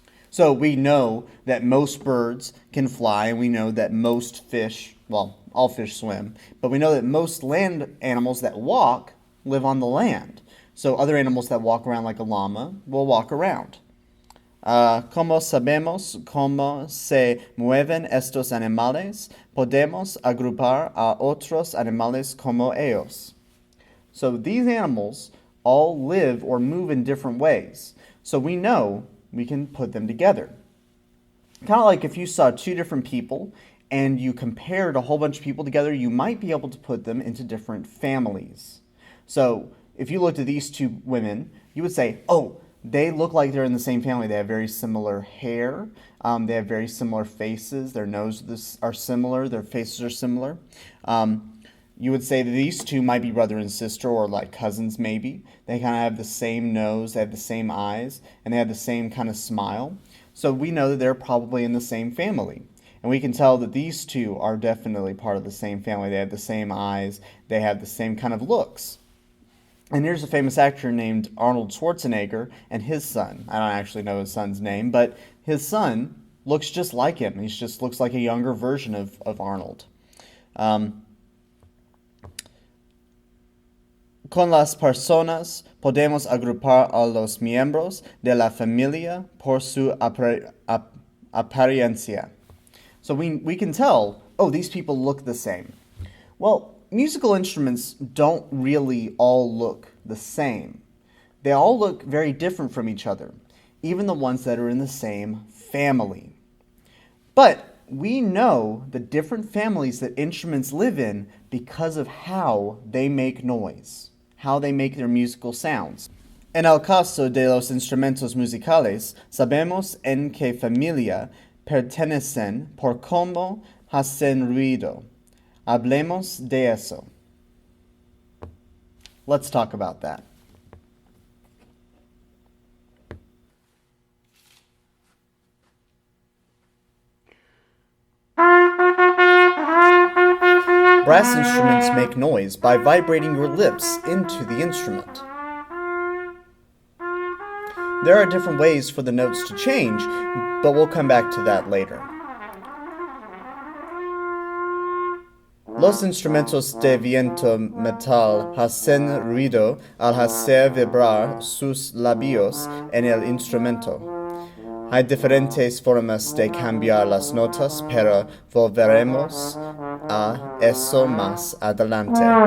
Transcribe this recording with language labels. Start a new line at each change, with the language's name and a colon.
English: So we know that most birds can fly, and we know that most fish, well, all fish swim, but we know that most land animals that walk live on the land. So other animals that walk around like a llama will walk around.
Spanish: Como sabemos cómo se mueven estos animales, podemos agrupar a otros animales como ellos.
English: So these animals all live or move in different ways. So we know we can put them together. Kind of like if you saw two different people and you compared a whole bunch of people together, you might be able to put them into different families. So if you looked at these two women, you would say, oh, they look like they're in the same family. They have very similar hair. They have very similar faces. Their noses are similar. Their faces are similar. You would say that these two might be brother and sister, or like cousins maybe. They kind of have the same nose, they have the same eyes, and they have the same kind of smile. So we know that they're probably in the same family. And we can tell that these two are definitely part of the same family. They have the same eyes. They have the same kind of looks. And here's a famous actor named Arnold Schwarzenegger and his son. I don't actually know his son's name, but his son looks just like him. He just looks like a younger version of Arnold.
Spanish: Con las personas podemos agrupar a los miembros de la familia por su apariencia.
English: So we can tell, oh, these people look the same. Well, musical instruments don't really all look the same. They all look very different from each other, even the ones that are in the same family. But we know the different families that instruments live in because of how they make noise, how they make their musical sounds.
Spanish: En el caso de los instrumentos musicales, sabemos en qué familia pertenecen por cómo hacen ruido. Hablemos de eso.
English: Let's talk about that. Brass instruments make noise by vibrating your lips into the instrument. There are different ways for the notes to change, but we'll come back to that later.
Spanish: Los instrumentos de viento metal hacen ruido al hacer vibrar sus labios en el instrumento. Hay diferentes formas de cambiar las notas, pero volveremos a eso más adelante.